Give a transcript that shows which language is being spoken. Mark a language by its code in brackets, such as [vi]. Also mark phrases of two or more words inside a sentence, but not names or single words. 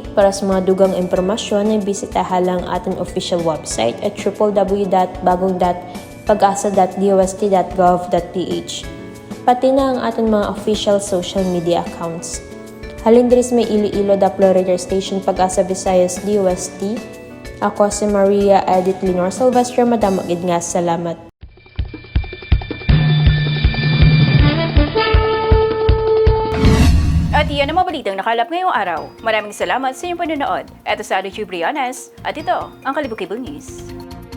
[hil] Para sa mga dugang impormasyon ay bisitahan lang aton [en] official website [hil] at www.bagong.pagasa.dost.gov.ph. Pati na ang aton mga [en] official social media accounts. [hil] Halin diri sa may Iloilo Doppler Radio Station Pag-asa Visayas DOST. Ako si Maria Edith Lenore Silvestre. Madamo gid nga salamat. [tl] At iyan ang mga balitang nakalap ngayong araw. Maraming salamat sa iyong panonood. Ito sa YouTube Brianes at ito ang Kalibukibong News.